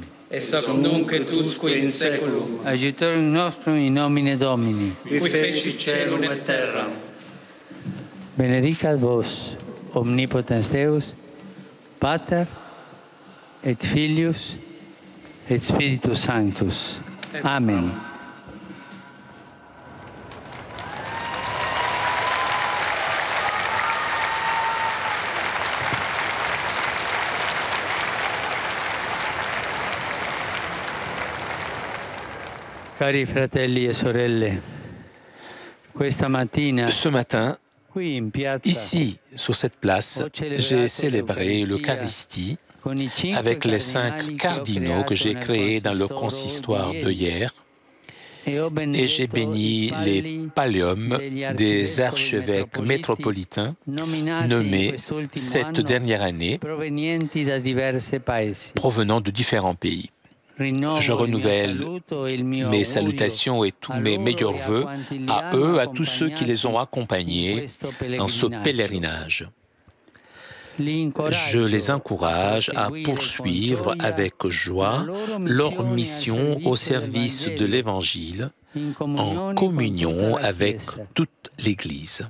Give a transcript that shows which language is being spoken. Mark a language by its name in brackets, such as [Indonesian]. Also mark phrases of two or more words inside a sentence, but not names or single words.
[Latin] Et hoc nunc et usque in saeculum. Aiutorium nostrum in nomine Domini. Qui feci caelum et terram. Benedicat vos, omnipotens Deus, Pater et Filius et Spiritus Sanctus. Amen. [Italian] Cari fratelli e sorelle, questa mattina, [French] Ce matin, [Italian] qui in piazza, [French] ici, sur cette place, j'ai célébré l'Eucharistie [Italian] con i 5 [French] avec les 5 cardinaux que j'ai créés dans le consistoire de hier, et j'ai béni les palliums des archevêques métropolitains nommés cette dernière année [Italian] provenienti da diversi paesi. [French] provenant de différents pays. Je renouvelle mes salutations et tous mes meilleurs vœux à eux, à tous ceux qui les ont accompagnés dans ce pèlerinage. Je les encourage à poursuivre avec joie leur mission au service de l'Évangile en communion avec toute l'Église.